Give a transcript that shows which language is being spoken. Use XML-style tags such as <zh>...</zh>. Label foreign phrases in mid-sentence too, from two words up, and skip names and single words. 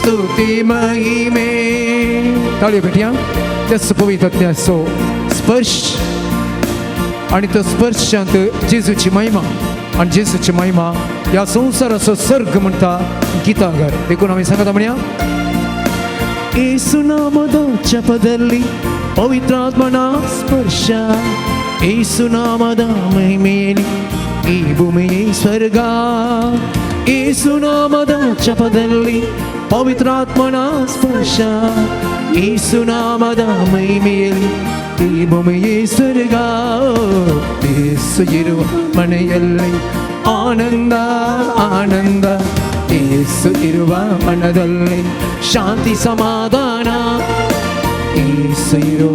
<kok>स्तुती महिमे ताळयो भेटया त्याच पवित्रत्याचो स्पर्श आणि तो स्पर्शांत जेजूची महिमा आणि जेजूची महिमा या संसाराचो सर्ग म्हणटा गीतागार देखून आम्ही सांगता म्हणया</kok> <kn>ಏಸುನಾಮದ ಜಪದಲ್ಲಿ ಪವಿತ್ರಾತ್ಮನ ಸ್ಪರ್ಶ ಏಸುನಾಮದ ಮಹಿಮೆಯಲ್ಲಿ ಈ ಭೂಮಿಯೇ ಸ್ವರ್ಗ ಏಸುನಾಮದ ಜಪದಲ್ಲಿ ಪವಿತ್ರಾತ್ಮನ ಸ್ಪರ್ಶ ಏಸುನಾಮದ ಮಹಿಮೆಯಲ್ಲಿ ಈ ಭೂಮಿಯೇ ಸ್ವರ್ಗ ಏಸು ಇರುವ ಮನೆಯಲ್ಲಿ ಆನಂದ ಆನಂದ ಏಸು ಇರುವ ಮನದಲ್ಲಿ ಶಾಂತಿ ಸಮಾಧಾನ ಏಸು ಇರುವ</kn>